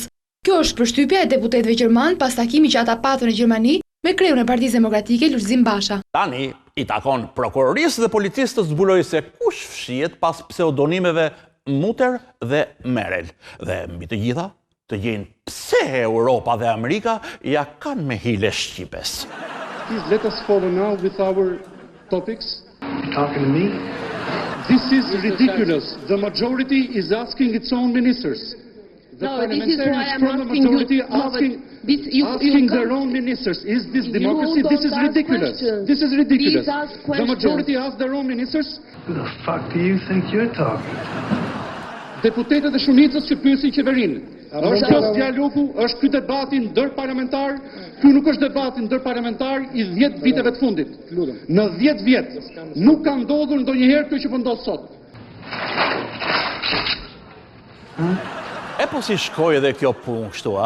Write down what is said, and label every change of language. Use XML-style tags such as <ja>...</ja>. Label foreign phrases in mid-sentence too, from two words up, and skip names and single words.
<sq>Kjo është përshtypja e deputetëve gjerman pas takimit që ata patën në Gjermani me kreun e Partisë Demokratike Lulzim Basha. Tani i takon prokurorisë dhe policisë të zbulojë se kush fshihet pas pseudonimeve Mutter dhe Merel. Dhe mbi të gjitha, të gjejnë pse Europa dhe Amerika ja kanë me hile Shqipes.</sq> <en>Please let us follow now with our topics. Talking to me? This is ridiculous. The majority is asking its own ministers. The parliamentarians from the majority asking their own ministers. Is this democracy? This is ridiculous. This is ridiculous. The majority ask their own ministers. Who the fuck do you think you're talking to?</en> <sq>Deputetët e shumicës që pyesin qeverinë. Është kjo dialogu, është ky debati ndërparlamentar. Ky nuk është debati ndërparlamentar i 10 viteve të fundit. Në 10 vjet nuk ka ndodhur ndonjëherë kjo që po ndodh sot. E po si shkoj edhe kjo punë kështu, a?</sq>